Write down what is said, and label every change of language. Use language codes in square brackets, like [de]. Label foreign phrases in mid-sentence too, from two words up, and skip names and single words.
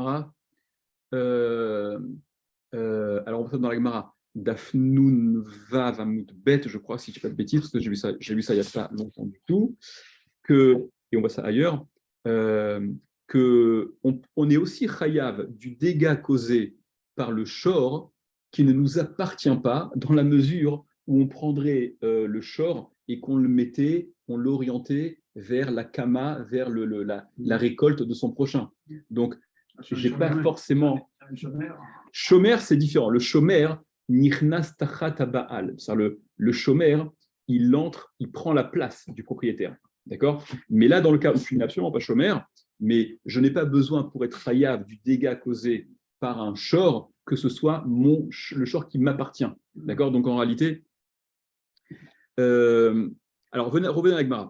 [fr] on voit dans la Gemara, [he] דף נ"ו עמוד ב, [fr] je crois, si je ne dis pas de bêtises, parce que j'ai lu ça il n'y a pas longtemps du tout, et on voit ça ailleurs, qu'on est aussi chayav du dégât causé par le shor qui ne nous appartient pas dans la mesure où on prendrait le shor et qu'on le mettait, on l'orientait vers la kama, vers la récolte de son prochain. Donc, j'ai pas forcément. Shomer, c'est différent. Le shomer, [he] נכנס תחת בעלים. [fr] Le shomer, il prend la place du propriétaire. D'accord? Mais là, dans le cas où je suis absolument pas shomer, mais je n'ai pas besoin pour être chayav du dégât causé par un shor que ce soit le shor qui m'appartient. D'accord? Donc en réalité, alors revenons à la Gemara.